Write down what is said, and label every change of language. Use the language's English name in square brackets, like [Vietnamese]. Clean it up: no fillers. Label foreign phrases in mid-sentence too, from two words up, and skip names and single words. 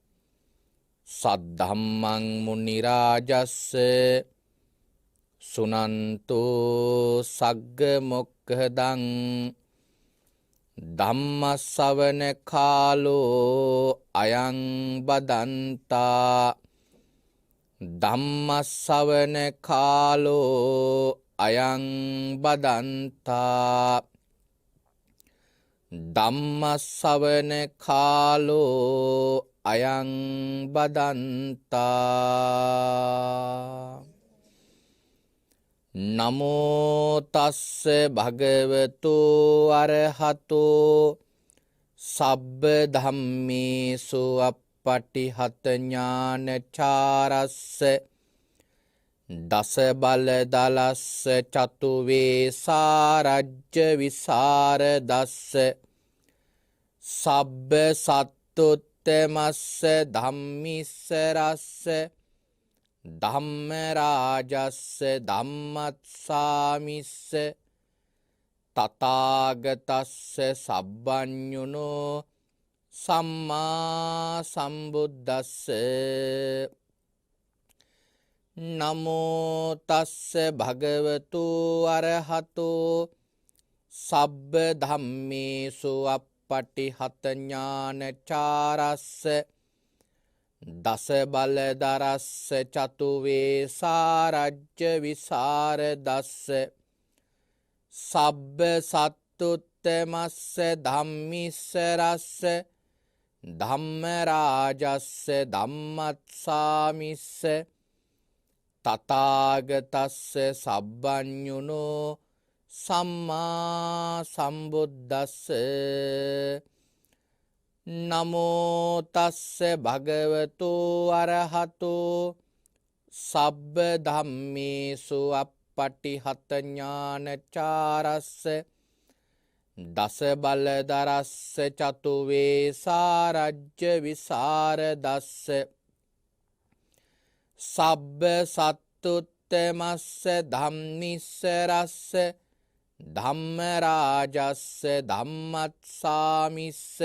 [Pali] සද්ධම්මං මුනි රාජස්ස සුනන්තෝ සග්ග මොක්ඛදං ධම්මස්සවන කාලෝ අයං බදන්තා ධම්මස්සවන කාලෝ අයං බදන්තා ධම්මස්සවන කාලෝ අයං බදන්තා නමෝ තස්ස භගවතු අරහතෝ සබ්බ ධම්මේසු අප්පටිහත ඥානචාරස්ස දස බල දලස්ස චතු වේසාරජ්‍ය විසරදස්ස සබ්බ සත්තුත්තමස්ස ධම්මිස්සරස්ස ධම්ම රාජස්ස ධම්මත්සාමිස්ස තථාගතස්ස සබ්බඤුනෝ සම්මා සම්බුද්දස්ස නමෝ තස්ස භගවතු අරහතෝ සබ්බ ධම්මේසු අප්පටිහත ඥානචාරස්ස දස බල දරස්ස චතු වේසාරජ්‍ය විසරදස්ස සබ්බ සත්තුත්තමස්ස ධම්මිස්සරස්ස ධම්ම රාජස්ස ධම්මත්සාමිස්ස තථාගතස්ස සබ්බඤුනෝ සම්මා සම්බුද්දස්ස නමෝ තස්ස භගවතු අරහතෝ සබ්බ ධම්මේසු අප්පටිහත ඥානචාරස්ස දස බල දරස්ස චතු වේසාරජ්‍ය විසරදස්ස සබ්බ සත්තුත්තමස්ස ධම්මිස්සරස්ස ධම්ම රාජස්ස ධම්මත්සාමිස්ස